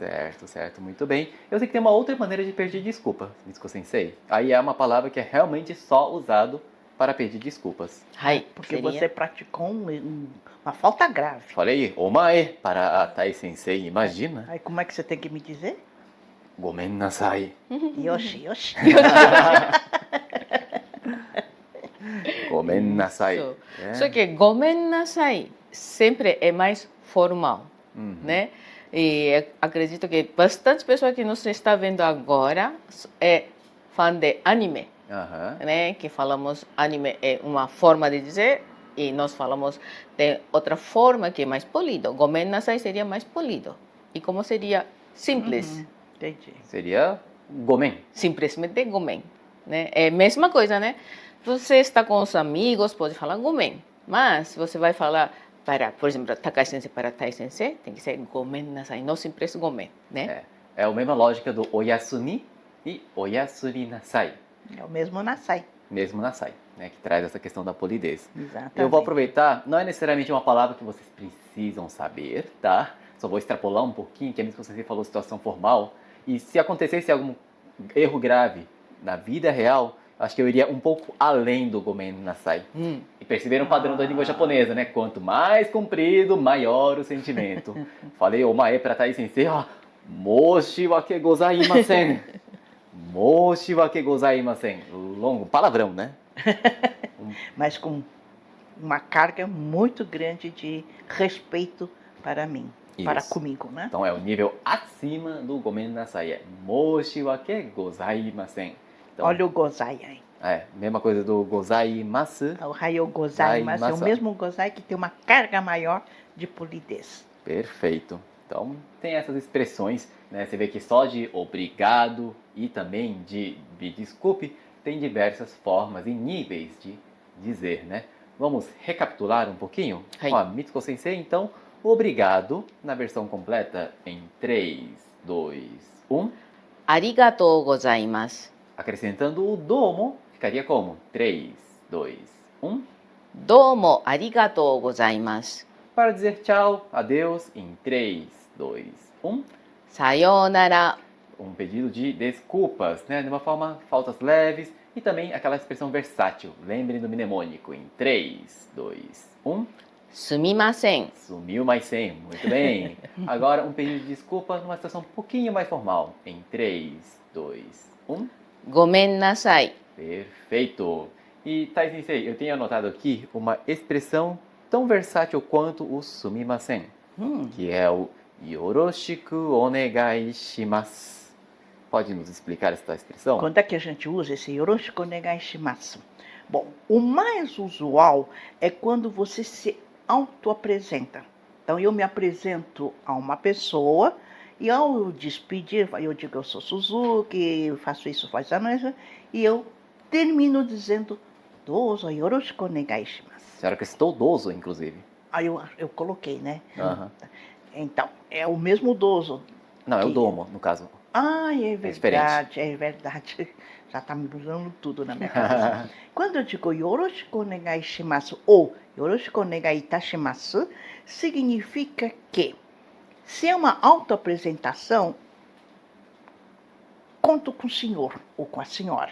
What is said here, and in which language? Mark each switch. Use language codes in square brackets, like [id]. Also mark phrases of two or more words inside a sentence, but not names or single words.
[pt] Certo, muito bem. Eu sei que tem uma outra maneira de pedir desculpa, Mitsuko Sensei. Aí é uma palavra que é realmente só usado para pedir desculpas. Porque você praticou uma falta grave. Falei, omae, para a Tai Sensei, imagina. Aí como é que você tem que me dizer? [ja] ごめんなさい. よし、よし. ごめんなさい. [pt] Só que [ja] ごめんなさい [pt] sempre é mais formal, né? E acredito que bastante pessoas que nos está vendo agora é fã de anime. Né? Que falamos anime é uma forma de dizer e nós falamos de outra forma que é mais polido. [ja] ごめんなさい [pt] seria mais polido. E como seria simples? Entendi. Seria gomen. Simplesmente gomen. Né? É a mesma coisa, né? Você está com os amigos, pode falar gomen. Mas se você vai falar para, por exemplo, Takashi Sensei para Tai Sensei, tem que ser [ja] ごめんなさい, [pt] não simples gomen, né? É a mesma lógica do oyasumi e [ja] おやすりなさい. [pt] É o mesmo nasai. Mesmo nasai, né? Que traz essa questão da polidez. Exatamente. Eu vou aproveitar, não é necessariamente uma palavra que vocês precisam saber, tá? Só vou extrapolar um pouquinho, que é mesmo que você falou situação formal. E se acontecesse algum erro grave na vida real, acho que eu iria um pouco além do [ja] ごめんなさい. [pt] E perceberam o padrão da língua japonesa, né? Quanto mais comprido, maior o sentimento. Falei omae para Tai Sensei, ó, [ja] 申し訳ございません. 申し訳ございません. [pt] Longo, palavrão, né? Mas com uma carga muito grande de respeito para mim, para Isso. comigo, né? Então é o nível acima do [ja] ごめんなさい, [pt] é [ja] 申し訳ございません. [pt] Então, Olha o gozai aí. Mesma coisa do gozaimasu. O raio gozai, mas é o Gozaimasu. mesmo gozai que tem uma carga maior de polidez. Perfeito. Então tem essas expressões, né? Você vê que só de obrigado e também de me desculpe tem diversas formas e níveis de dizer, né? Vamos recapitular um pouquinho? Hai. Ó, Mitsuko Sensei, então, obrigado na versão completa em 3, 2, 1. [ja] ありがとうございます. [pt] Acrescentando o domo, ficaria como? 3, 2, 1. [ja] どうもありがとうございます. [pt] Para dizer tchau, adeus, em 3, 2, 1. Sayonara. Um pedido de desculpas, né? De uma forma, faltas leves e também aquela expressão versátil. Lembrem do mnemônico em 3, 2, 1. Sumimasen. Sumiu mais 100, muito bem. Agora um pedido de desculpa numa situação um pouquinho mais formal. Em 3, 2, 1. [ja] ごめんなさい. [pt] Perfeito. E Tai Sensei, eu tenho anotado aqui uma expressão tão versátil quanto o sumimasen, que é o [ja] よろしくお願いします. [pt] Pode nos explicar essa expressão? Quando é que a gente usa esse [ja] よろしくお願いします? [pt] Bom, o mais usual é quando você se autoapresenta. Então, eu me apresento a uma pessoa e ao despedir, eu digo eu sou Suzuki, faço isso, faço isso, e eu termino dizendo [ja] どうぞよろしくお願いします. [pt] A senhora acrescentou dozo, inclusive. Aí eu coloquei, né? Aham. Então, é o mesmo dozo. Não, é o Que- domo, no caso. Ah, é diferente. verdade, é verdade. Já está me mudando tudo na minha cabeça. Quando eu digo [ja] よろしくお願いします [pt] ou [ja] よろしくお願いいたします, [pt] significa que se é uma autoapresentação, conto com o senhor ou com a senhora.